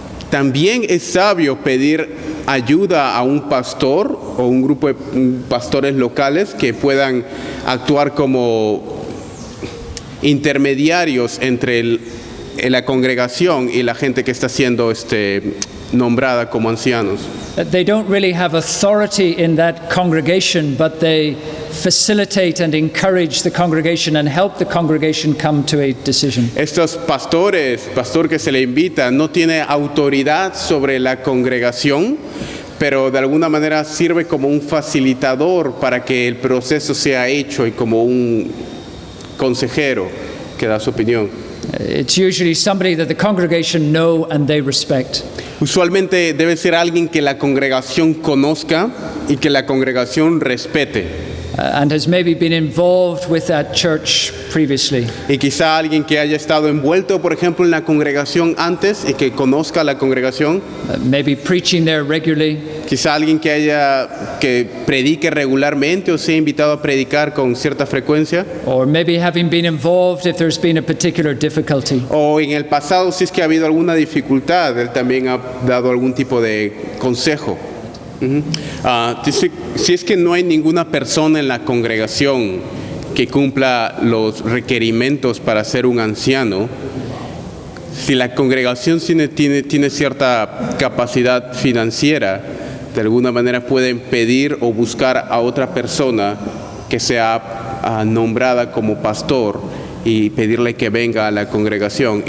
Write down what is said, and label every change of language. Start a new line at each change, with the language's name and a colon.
Spanish: También es sabio pedir ayuda a un pastor o un grupo de pastores locales que puedan actuar como intermediarios entre la congregación y la gente que está siendo nombrada como ancianos.
English: They don't really have authority in that congregation, but they facilitate and encourage the congregation and help the congregation come to a decision.
Spanish: Estos pastor que se le invita, no tiene autoridad sobre la congregación, pero de alguna manera sirve como un facilitador para que el proceso sea hecho y como un consejero que da su opinión.
English: It's usually somebody that the congregation know and they respect.
Spanish: Usualmente debe ser alguien que la congregación conozca y que la congregación respete.
English: And has maybe been involved with that church previously.
Spanish: Y quizá alguien que haya estado envuelto, por ejemplo, en la congregación antes y que conozca la congregación.
English: Maybe preaching there regularly.
Spanish: Quizá alguien que predique regularmente o sea invitado a predicar con cierta frecuencia.
English: Or maybe having been involved if there's been a particular difficulty.
Spanish: O en el pasado, si es que ha habido alguna dificultad, él también ha dado algún tipo de consejo. Dice, si es que no hay ninguna persona en la congregación que cumpla los requerimientos para ser un anciano, si la congregación tiene cierta capacidad financiera, de alguna manera pueden pedir o buscar a otra persona que sea nombrada como pastor y pedirle que venga a la congregación.